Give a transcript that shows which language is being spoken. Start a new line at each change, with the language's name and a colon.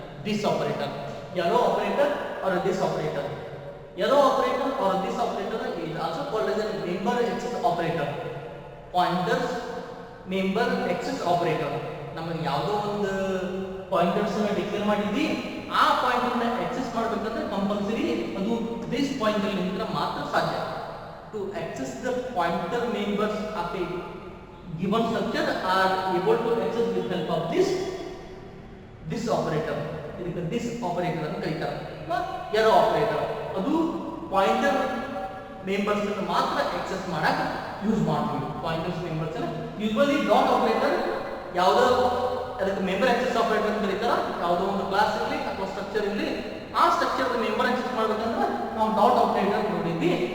English: This operator, yarrow operator or this operator. Yarrow operator or this operator is also called as a member access operator. Pointers member access operator.
Kannada: ನಮಗೆ ಯಾವುದೋ ಒಂದು pointers ಅನ್ನು declare ಮಾಡಿದ್ವಿ, ಆ pointer ನ access ಮಾಡಬೇಕಂದ್ರೆ compulsory ಅದು this pointer ನಿಂದ ಮಾತ್ರ ಸಾಧ್ಯ.
English: To access the pointer members of a given structure are able to access with help of this operator.
Kannada: ಇದಕ್ಕೆ this operator ಅಂತ ಕರೀತಾರೆ ಅಥವಾ arrow operator. ಅದು ಪಾಯಿಂಟರ್ ಮೆಂಬರ್ಸ್ ಅನ್ನು ಮಾತ್ರ ಆಕ್ಸೆಸ್ ಮಾಡಕ್ಕೆ ಯೂಸ್ ಮಾಡ್ತೀವಿ. Pointers members usually dot operator ಯಾವುದೋ ಅದಕ್ಕೆ ಮೆಂಬರ್ ಆಕ್ಸೆಸ್ ಆಪರೇಟರ್ ಅಂತ ಕರೀತಾರೆ. ಯಾವುದೋ ಒಂದು ಕ್ಲಾಸ್ ಇರಲಿ ಅಥವಾ ಸ್ಟ್ರಕ್ಚರ್ ಇರಲಿ, ಆ ಸ್ಟ್ರಕ್ಚರ್ ಮೆಂಬರ್ ಆಕ್ಸೆಸ್ ಮಾಡಬೇಕಂದ್ರೆ ನಾವು ಡಾಟ್ ಆಪರೇಟರ್ ನೋಡಿದ್ವಿ.